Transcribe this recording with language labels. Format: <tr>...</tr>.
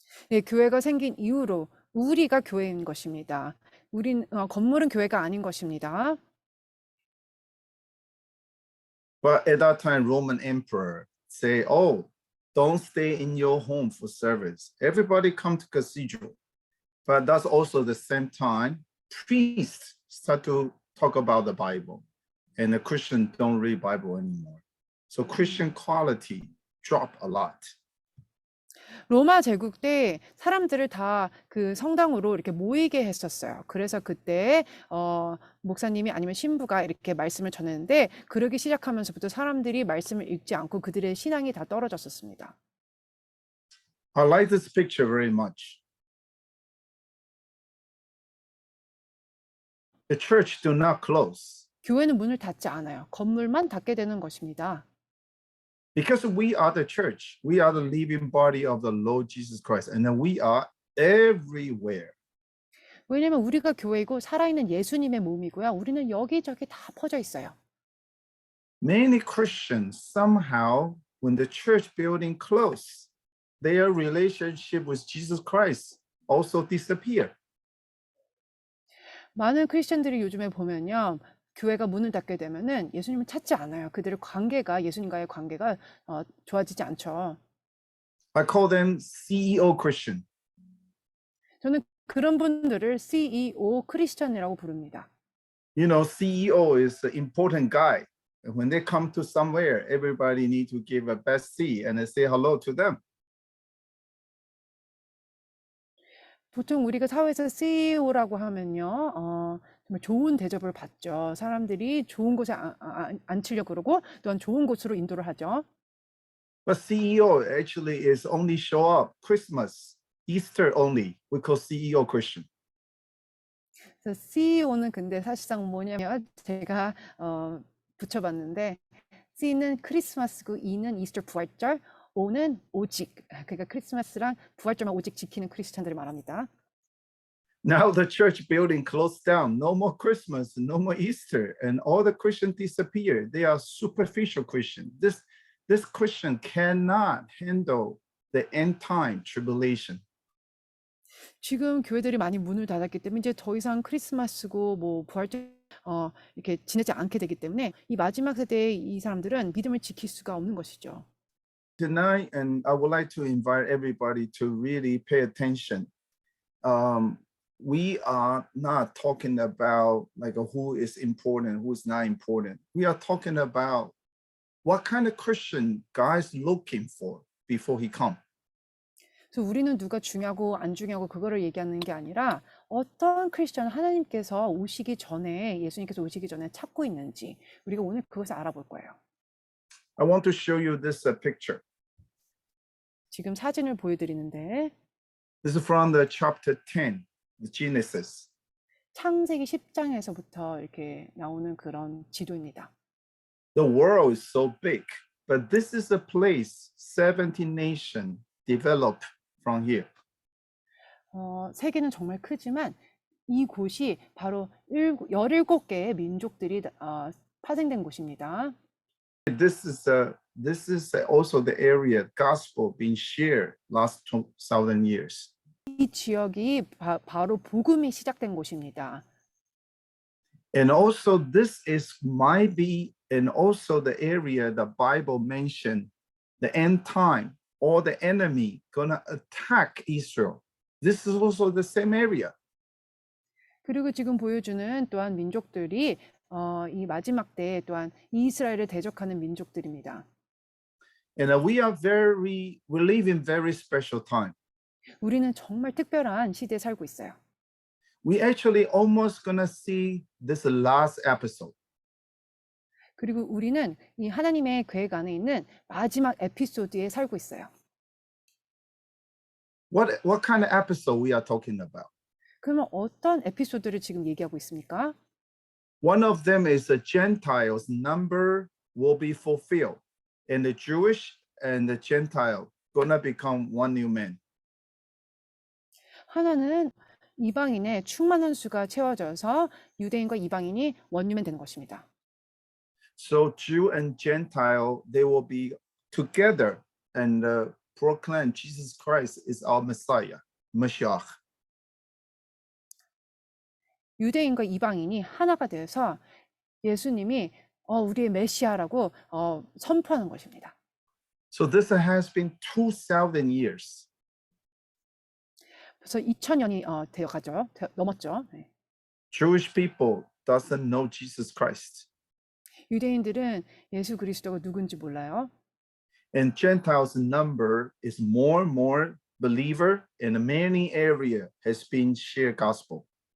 <ko>네, 교회가 생긴 이후로 우리가 교회인 것입니다. 건물은 교회가 아닌 것입니다.</ko> <en>But at that time, Roman emperor say, "Oh, don't stay in your home for service. Everybody come to cathedral." But that's also the same time, priests start to talk about the Bible, and the Christians don't read Bible anymore. So Christian quality drop a lot.</en> <ko>로마 제국 때 사람들을 다 그 성당으로 이렇게 모이게 했었어요. 그래서 그때 목사님이 아니면 신부가 이렇게 말씀을 전했는데 그러기 시작하면서부터 사람들이 말씀을 읽지 않고 그들의 신앙이 다 떨어졌었습니다.</ko> <en>I like this picture very much. The church do not close</en> <ko>교회는 문을 닫지 않아요. 건물만 닫게 되는 것입니다.</ko> <en>because we are the church. We are the living body of the Lord Jesus Christ, and then we are everywhere.</en> <ko>왜냐면 우리가 교회이고 살아있는 예수님의 몸이고요. 우리는 여기저기 다 퍼져 있어요.</ko> <en>Many Christians somehow, when the church building close, their relationship with Jesus Christ also disappear.</en> <ko>많은 크리스천들이 요즘에 보면요. 교회가 문을 닫게 되면은 예수님을 찾지 않아요. 그들의 관계가 예수님과의 관계가 좋아지지 않죠.</ko> <en>I call them CEO Christian.</en> <ko>저는 그런 분들을 CEO 크리스천이라고 부릅니다.</ko> <en>You know, CEO is the important guy. When they come to somewhere, everybody need to give a best seat and say hello to them.</en> <ko>보통 우리가 사회에서 CEO라고 하면요, 정말 좋은 대접을 받죠. 사람들이 좋은 곳에 앉히려고 그러고 또한 좋은 곳으로 인도를 하죠.</ko> <en>But CEO actually is only show up Christmas, Easter only. We call CEO Christian.</en> <ko>그래서 CEO는 근데 사실상 뭐냐면 제가 붙여봤는데 C는 크리스마스고 E는 이스터 부활절, O는 오직. 그러니까 크리스마스랑 부활절만 오직 지키는 크리스찬들을 말합니다.</ko> <en>Now the church building closed down. No more Christmas, no more Easter, and all the Christians disappear. They are superficial Christian. This Christian cannot handle the end time tribulation.</en> <ko>지금 교회들이 많이 문을 닫았기 때문에 이제 더 이상 크리스마스고 뭐 부활절 이렇게 지내지 않게 되기 때문에 이 마지막 세대의 이 사람들은 믿음을 지킬 수가 없는 것이죠.</ko> <en>Tonight, and I would like to invite everybody to really pay attention. we are not talking about like who is important, who's not important. We are talking about what kind of Christian God is looking for before he come.</en> <ko>그래서 우리는 누가 중요하고 안 중요하고 그거를 얘기하는 게 아니라 어떤 크리스천 하나님께서 오시기 전에 예수님께서 오시기 전에 찾고 있는지 우리가 오늘 그것을 알아볼 거예요.</ko> <en>I want to show you this picture.</en> <ko>지금 사진을 보여드리는데</ko> <en>This is from the chapter 10, the Genesis.</en> <ko>창세기 10장에서부터 이렇게 나오는 그런 지도입니다.</ko> <en>The world is so big, but this is a place 70 nations develop from here.</en> <ko>세계는 정말 크지만 이곳이 바로 17개의 민족들이 파생된 곳입니다.</ko> <en>This is also the area gospel being shared last 2,000 years.</en> <ko>이 지역이 바로 복음이 시작된 곳입니다.</ko> <en>And also this is might be and also the area the Bible mentioned the end time or the enemy gonna attack Israel. This is also the same area.</en> <ko>그리고 지금 보여주는 또한 민족들이 이 마지막 때에 또한 이스라엘을 대적하는 민족들입니다.</ko> <en>And we live in very special time.</en> <ko>우리는 정말 특별한 시대에 살고 있어요.</ko> <en>We actually almost gonna see this last episode.</en> <ko>그리고 우리는 이 하나님의 계획 안에 있는 마지막 에피소드에 살고 있어요.</ko> <en>What kind of episode we are talking about?</en> <ko>그러면 어떤 에피소드를 지금 얘기하고 있습니까?</ko> <en>One of them is the Gentiles' number will be fulfilled, and the Jewish and the Gentile gonna become one new man.</en> <ko>하나는 이방인의 충만한 수가 채워져서 유대인과 이방인이 원유면 되는 것입니다.</ko> <en>So Jew and Gentile, they will be together and proclaim Jesus Christ is our Messiah, Mashiach.</en> <ko>유대인과 이방인이 하나가 되어서 예수님이 우리의 메시아라고 선포하는 것입니다.</ko> <en>So this has been 2,000 years.</en> <ko>그래서 2000년이 되어가죠. 넘었죠. 네.</ko> <en>Jewish people doesn't know Jesus Christ.</en> <ko>유대인들은 예수 그리스도가 누군지 몰라요.</ko> <en>And Gentiles' number is more and more believer in many area has been shared gospel.</en>